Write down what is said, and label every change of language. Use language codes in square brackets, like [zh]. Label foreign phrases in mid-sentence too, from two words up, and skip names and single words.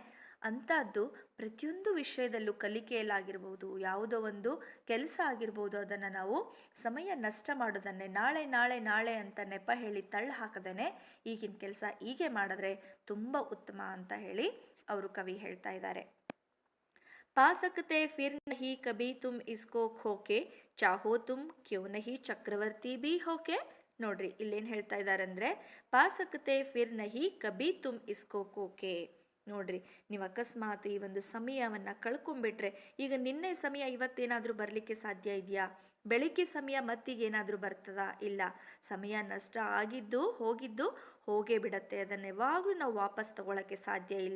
[kn] ಅಂಥದ್ದು ಪ್ರತಿಯೊಂದು ವಿಷಯದಲ್ಲೂ ಕಲಿಕೆಯಲ್ಲಾಗಿರ್ಬೋದು, ಯಾವುದೋ ಒಂದು ಕೆಲಸ ಆಗಿರ್ಬೋದು, ಅದನ್ನು ನಾವು ಸಮಯ ನಷ್ಟ ಮಾಡೋದನ್ನೇ ನಾಳೆ ನಾಳೆ ನಾಳೆ ಅಂತ ನೆಪ ಹೇಳಿ ತಳ್ಳು ಹಾಕದೇನೆ ಈಗಿನ ಕೆಲಸ ಹೀಗೆ ಮಾಡಿದ್ರೆ ತುಂಬ ಉತ್ತಮ ಅಂತ ಹೇಳಿ ಅವರು ಕವಿ ಹೇಳ್ತಾ ಇದ್ದಾರೆ. [hi] पा सकते फिर नहीं कभी तुम इसको खोके, चाहो तुम क्यों नहीं चक्रवर्ती भी होके. [kn] ನೋಡ್ರಿ ಇಲ್ಲೇನು ಹೇಳ್ತಾ ಇದ್ದಾರೆ ಅಂದರೆ, [hi] पा सकते फिर नहीं कभी तुम इसको खोके. [kn] ನೋಡ್ರಿ, ನೀವು ಅಕಸ್ಮಾತ್ ಈ ಒಂದು ಸಮಯವನ್ನು ಕಳ್ಕೊಂಡ್ಬಿಟ್ರೆ, ಈಗ ನಿನ್ನೆ ಸಮಯ ಇವತ್ತೇನಾದರೂ ಬರಲಿಕ್ಕೆ ಸಾಧ್ಯ ಇದೆಯಾ? ಬೆಳಿಗ್ಗೆ ಸಮಯ ಮತ್ತೀಗೇನಾದರೂ ಬರ್ತದಾ? ಇಲ್ಲ. ಸಮಯ ನಷ್ಟ ಆಗಿದ್ದು ಹೋಗಿದ್ದು ಹೋಗೇ ಬಿಡತ್ತೆ, ಅದನ್ನು ಯಾವಾಗಲೂ ನಾವು ವಾಪಸ್ ತಗೊಳ್ಳೋಕ್ಕೆ ಸಾಧ್ಯ ಇಲ್ಲ.